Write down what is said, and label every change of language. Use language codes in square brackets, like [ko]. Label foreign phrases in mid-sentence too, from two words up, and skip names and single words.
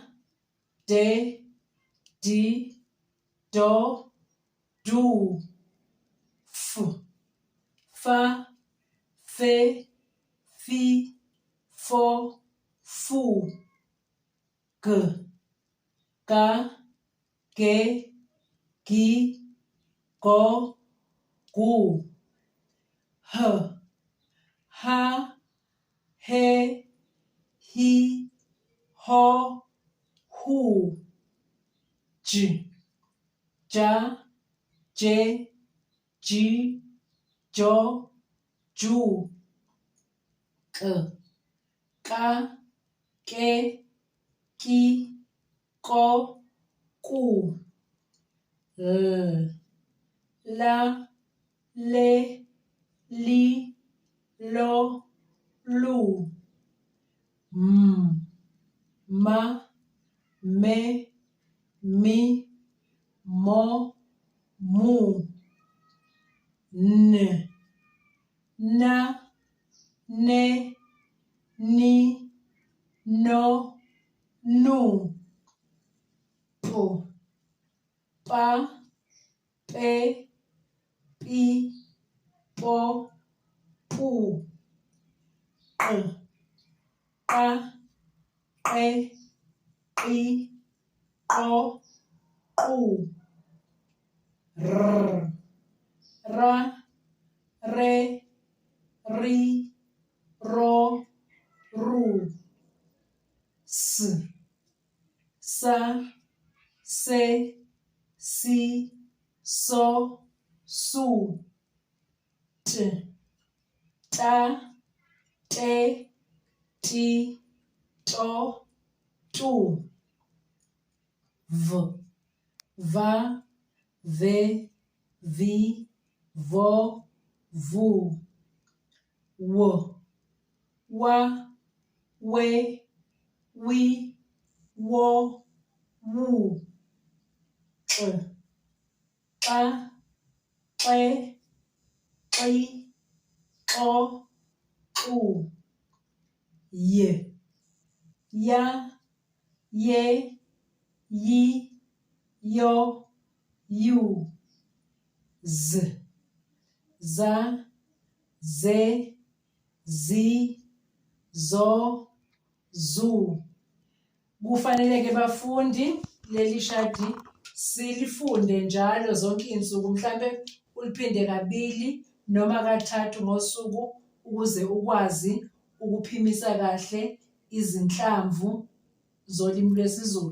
[zu] de, di, do, du, f, fa, fe, fi, fo, fu, g, ga, ge, gi, go, gu, h, ha, he, hi, ho, hu, j, ja, je, ji, jo, ju, k, ka, ke, ki, ko, ku, l, la, le, li, lo, lu, m, ma, me, mi, mo, mu, n, na, ne, ni, no, nu, p, pa, pe, pi, po, pu, q, qa, qe, qi, qo, qu, r, ra, re, ri, ro, ru, s, sa, se, si, so, su, t, ta, te, ti, to, tu, v, va, ve, vi, vo, vu, w, wa, we, wi, wo, wu, q, qa, qe, qi, qo, qu, y, ya, ye, yi, yo, yu, z, za, ze, zi, zo, zu. Kufanele ke bafundi leli shadi silifunde njalo zonke insuku, mhlambe uliphinde kabili noma kathathu ngosuku ukuze ukwazi ukuphimisa kahle izinhlamvu zolimi lwesiZulu.